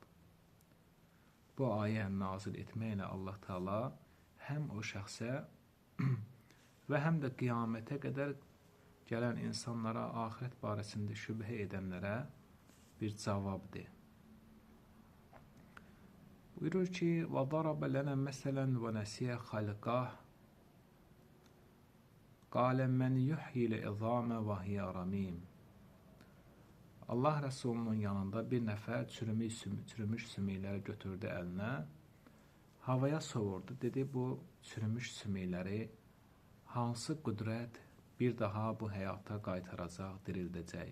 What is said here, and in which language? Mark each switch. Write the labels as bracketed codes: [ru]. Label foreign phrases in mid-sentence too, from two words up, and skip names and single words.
[az] Bu ayə nazil etməklə Allah Teala həm o şəxsə və həm də qiyamətə qədər gələn insanlara, axirət barəsində şübhə edənlərə bir cavabdır. Buyurur ki, [ar] وَضَرَبَ لَنَا مَثَلًا وَنَسِيَ خَلْقَهُ قَالَ مَنْ يُحْيِي الْعِظَامَ وَهِيَ رَمِيمٌ. [az] Allah Rəsulunun yanında bir nəfər çürümüş sümükləri götürdü əlinə, havaya sovurdu, dedi bu çürümüş sümükləri hansı qüdrət bir daha bu həyata qaytaracaq, dirildəcək.